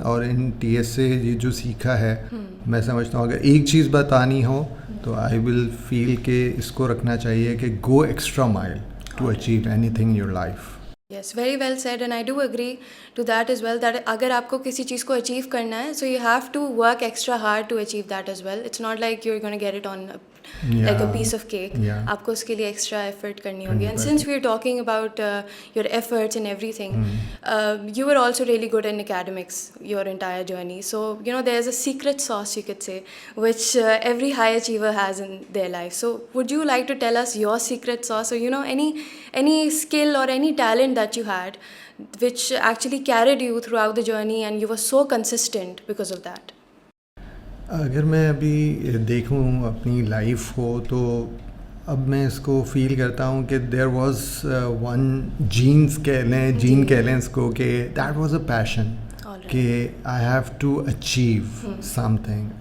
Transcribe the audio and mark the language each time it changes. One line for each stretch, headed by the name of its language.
Urdu: اور ان T S A یہ جو سیکھا ہے, میں سمجھتا ہوں اگر ایک چیز بتانی ہو تو
English: I will feel
Urdu: کہ اس کو رکھنا چاہیے کہ
English: Go extra mile to achieve anything in your life. Yes, very well said, and I do agree to that as well, that
Urdu: اگر آپ کو کسی چیز کو اچیو کرنا ہے
English: so you have to work extra hard to achieve that as well. It's not like you're going to get it on like a piece of cake. Yeah.
Urdu: آپ کو اس کے لیے ایکسٹرا ایفرٹ کرنی ہوگی.
English: And since we're talking about your efforts and everything, you were also really good in academics your entire journey. So, there's a secret sauce, you could say, which every high achiever has in their life. So, would you like to tell us your secret sauce, or, any skill or any talent that you had which actually carried you throughout the journey and you were so consistent because of that?
Urdu: اگر میں ابھی دیکھوں اپنی life کو تو اب میں اس کو فیل کرتا ہوں کہ
English: there was one gene
Urdu: کہہ لیں اس کو کہ
English: that was a passion
Urdu: کہ
English: I have to achieve something.